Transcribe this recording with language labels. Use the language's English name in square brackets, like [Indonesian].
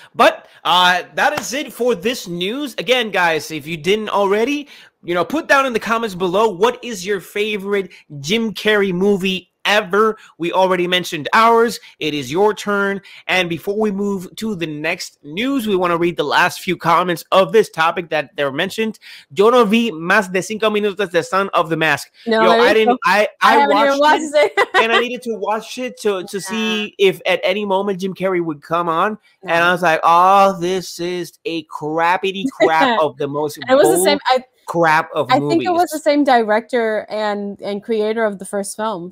[English] But that is it for this news. Again, guys, if you didn't already, you know, put down in the comments below what is your favorite Jim Carrey movie ever. We already mentioned ours. It is your turn. And before we move to the next news, we want to read the last few comments of this topic that they're mentioned. [Spanish] Yo no vi más de 5 minutos de Son of the Mask. [English] No, I didn't. I watched it, and I needed to watch it to see if at any moment Jim Carrey would come on. And I was like, oh, this is a crappity crap of the most. It was the same. Crap of movies. I think it was the same director and creator of the first film.